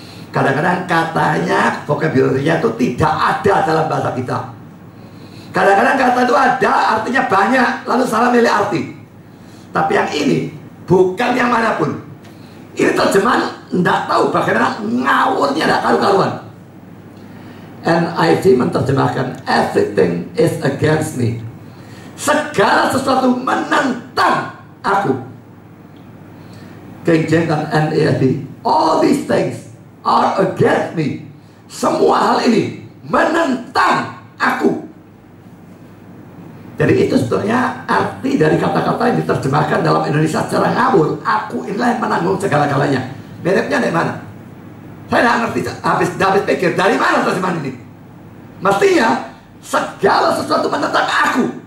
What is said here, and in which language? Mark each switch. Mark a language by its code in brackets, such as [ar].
[id] Kadang-kadang katanya, vocabulary-nya itu tidak ada dalam bahasa kita. Kadang-kadang kata itu ada, artinya banyak, lalu salah milih arti. Tapi yang ini, bukan yang manapun. Ini terjemahan tidak tahu bagaimana ngawurnya, tidak karu-karuan. [en] NIV [id] menerjemahkan [en] everything is against me. [id] Segala sesuatu menentang aku. [en] King James dan NIV, all these things are against me. [id] Semua hal ini menentang aku. Jadi itu sebetulnya arti dari kata-kata yang diterjemahkan dalam Indonesia secara ngawur. Aku inilah yang menanggung segala-galanya. Miripnya dari mana? Saya tidak ngerti. Habis pikir dari mana terjemahan ini. Mestinya segala sesuatu menentang aku.